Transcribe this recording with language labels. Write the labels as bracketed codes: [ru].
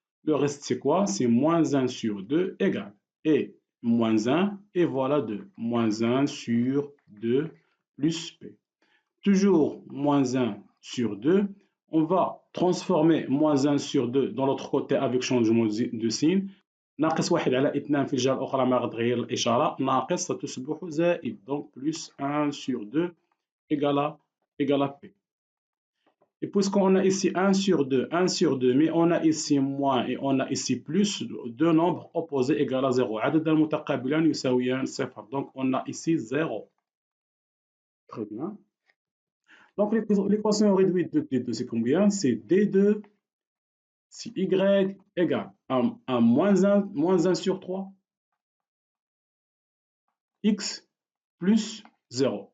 [fr] Le reste, c'est quoi? C'est moins 1 sur 2 égale. Et moins 1, et voilà 2. Moins 1 sur 2 plus P. Toujours moins 1 sur 2. On va transformer moins 1 sur 2 dans l'autre côté avec changement de signe. [ar] ناقص 1 على 2 في الجهة الأخرى ما غتغير الإشارة. ناقص ستصبح زائد. [fr] Donc plus 1 sur 2 égale à P. Et puisqu'on a ici 1 sur 2, mais on a ici moins et on a ici plus, deux nombres opposés égale à 0. [ar] عدد المتقابلان يساويان 0. [fr] Donc on a ici 0. Très bien. Donc l'équation réduite de D2, c'est combien? C'est D2, si Y égale à moins 1 sur 3, X plus 0.